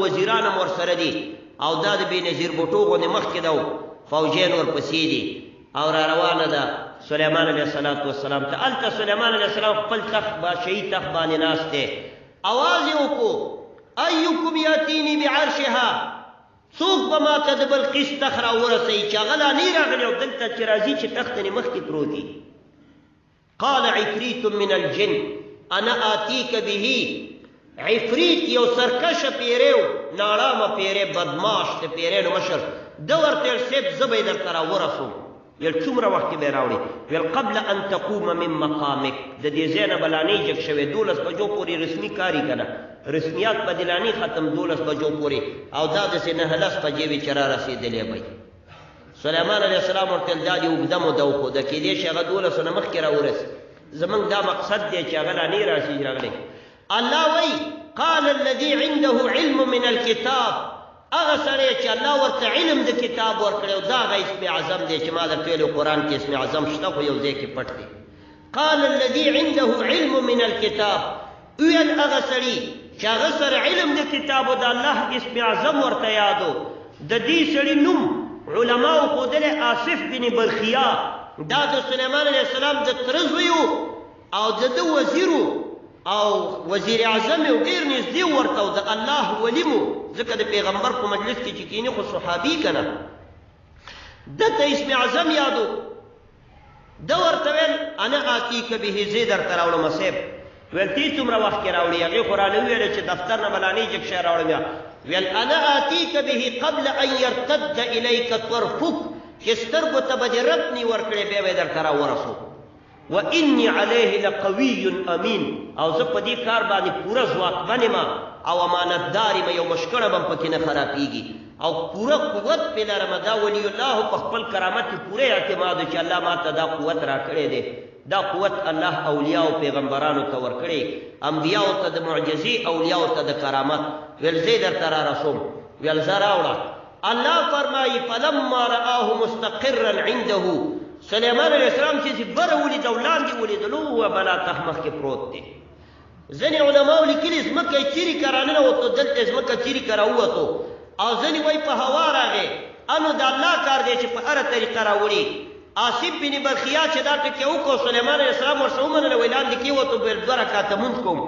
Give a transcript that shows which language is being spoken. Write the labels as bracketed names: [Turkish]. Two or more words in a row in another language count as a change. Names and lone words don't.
[Pashto] وزیران هم ورسره دي او دا د بېنظیر بوټو غوندې مخکې ده او فوجیان ورپسې دي او را روانه ده سلیمان [Arabic] علیه السلام [Pashto] ته. هلته سلیمان [Arabic] علیه السلام [Pashto] خپل تخت بادشاهي تخت باندې ناست دی. اواز یې وکړو [Arabic] ایکم یاتیني بعرشها، [Pashto] څوک به ما ته د بلقیس تخت راورسوي چې هغه لا نه راغلی او دلته چې راځي چې تخت یې مخکې پروت دي. [Arabic] قال عفریت من الجن انا آتیک به. [Pashto] عفریت یو سرکشه پیریو ناړامه پیری بدماش د پیریانو مشر ده ورته ویل صاحب زه به یې درته راورسوم. ویل څومره وخت کې به یې راوړې؟ ویل [Arabic] قبل ان تقوم من مقامک، [Pashto] د دې ځای نه به لا نه جګ شوی 12 بجو پورې رسمي کاري که نه رسمیات به دې لا نه ختم 12 بجو پورې او دا داسې 9 بجې وې چې را رسېدلی به. سلیمان [Arabic] علیه السلام [Pashto] ورته ویل دا دې اوږده موده وښوده کېدای شي هغه 12 نه مخکې راورسي. زمونږ دا مقصد دی چې هغه لا نه راسي راغلی. الله وایي [Arabic] قال الذي عنده علم من الكتاب، [Pashto] هغه سړی چې الله ورته علم د کتاب ورکړی او دا هغه اسم اعظم دی چې ما درته ویلي قرآن کې اسم اعظم شته خو یو ځای کې پټ دی. [Arabic] قال الذي عنده علم من الكتاب، [Pashto] ویل هغه سړي چې هغه سره علم د کتاب او د الله اسم اعظم ورته یادو. د دې سړي نوم علماو ښودلی آصف بن برخیا، دا د سلیمان [Arabic] علیه السلام [Pashto] د تره زوی او د ده وزیرو او وزیر اعظم یو ډېر نږدې ورته او د الله ولي مو، ځکه د پیغمبر په مجلس کې چې کیني خو صحابي که نه. ده ته اسم اعظم یادو. ده ورته ویل [Arabic] انا آتیک به، [Pashto] زه یې درته راوړم صاحب. ویل تی څومره وخت کې راوړي؟ هغې خو رانه وویله چې دفتر نه به لا نه جګ شی راوړم بیا. ویل [Arabic] انا آتیک به قبل ان یرتد الیک طرفک، [Pashto] چې سترګو ته به دې رب نی ورکړې بیا به یې درته راورسو. [Arabic] وانی علیه لقوی امین، [Pashto] او زه په دې کار باندې پوره ځواکمن یم او امانتدار یم، یو مشکړه به هم پکې نه خرابېږي او پوره قوت پې لرم. دا ولی الله په خپل کرامت کې پوره اعتماد چې الله ما ته دا قوت راکړی دی. دا قوت الله اولیاء او پیغمبرانو ته ورکړی، انبیاو ته د معجزې، اولیاو ته د کرامت. ویل زه یې درته رارسوم. ویل زه راوړه. الله فرمایي [Arabic] فلما رآه مستقرا عنده، [Pashto] سلیمان [Arabic] علیه السلام [Pashto] چې بره ولید او لاندې ولیدلو هو بلا تخت مخکې پروت دی. ځینې علماو لیکلي ځمکه یې چیرې که راننوتو، دلته ځمکه چیرې که راووتو، او ځینې وایي په هوا راغی. انو د الله کار دی چې په هره طریقه راوړي. آصف بن برخیا چې دا ټکې وکړو سلیمان [Arabic] علیه السلام [Pashto] ورسره ومنله، وایي لاندې کېوتو ویل 2 رکعته مونځ کوم.